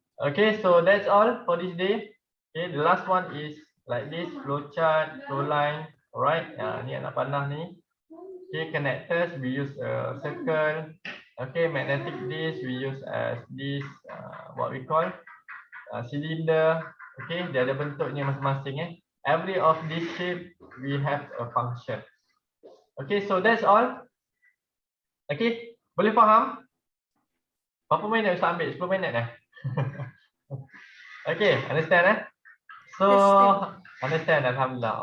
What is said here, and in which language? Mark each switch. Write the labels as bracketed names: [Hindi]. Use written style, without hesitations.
[English] Okay, so that's all for this day. Okay, the last one is like this, flow chart, flow line, alright. [Malay] Ni nak panah ni. [English] Okay, connectors we use a circle. Okay, magnetic disc we use as this, what we call cylinder. [Malay] Okay, dia ada bentuknya masing-masing. [English] Every of this shape we have a function. [Malay] Okay, [English] so that's all. [Malay] Okay, boleh faham? Berapa minit Ustaz ambil? [English] 10 minit Okay, understand So, understand, Alhamdulillah.